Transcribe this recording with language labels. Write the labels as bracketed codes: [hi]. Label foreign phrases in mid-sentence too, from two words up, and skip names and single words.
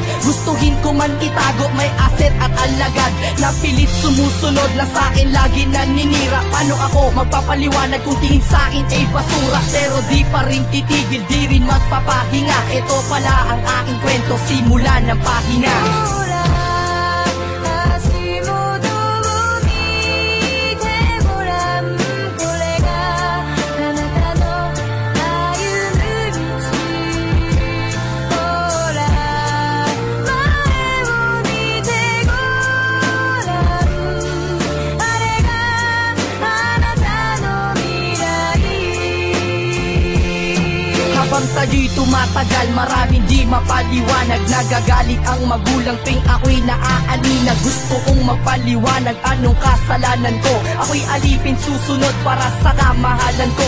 [tl] Gustuhin ko man itago, may aset at alagad. Napilit sumusunod na sa'kin, lagi naninira. Paano ako magpapaliwanag kung tingin sa'kin ay basura? Pero di pa rin titigil, di rin magpapahinga. Ito pala ang aking kwento, simula ng pahina. [ja] ほら足元を見てごらん、これがあなたの歩む道。ほら前を見てごらん、あれがあなたの未来。 [tl] Habang tayo'y tumatagal, maraming di mapaliwanag. Nagagalit ang magulang tuwing ako'y naaalina. Gusto kong magpaliwanag anong kasalanan ko. Ako'y alipin susunod para sa kamahalan ko.